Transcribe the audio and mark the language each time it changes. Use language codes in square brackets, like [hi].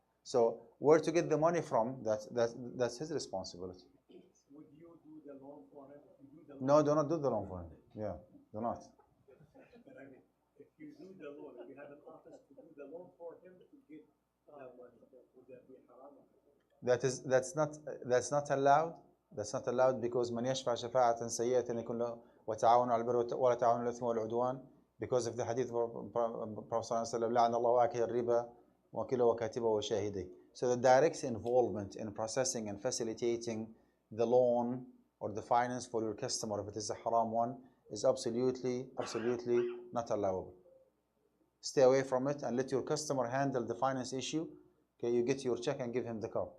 [en] So where to get the money from? That's his responsibility. Would you do the loan for him? If you do the No, do not do the loan for him. Yeah, do not. But I mean, if you do the loan, if you have an office to do the loan for him to get that money, would that be haram? That's not allowed. That's not allowed because [ar] من يشفع شفاعة سيئة يكون له وتعاونوا على البر ولا تعاونوا على الإثم والعدوان, [en] because of the hadith of Prophet [ar] صلى الله عليه وسلم لعن الله آكل الربا وكيله وكاتبه وشاهده. [en] So the direct involvement in processing and facilitating the loan or the finance for your customer, if it is a haram one, is absolutely not allowable. Stay away from it and let your customer handle the finance issue. Okay, you get your check and give him the car.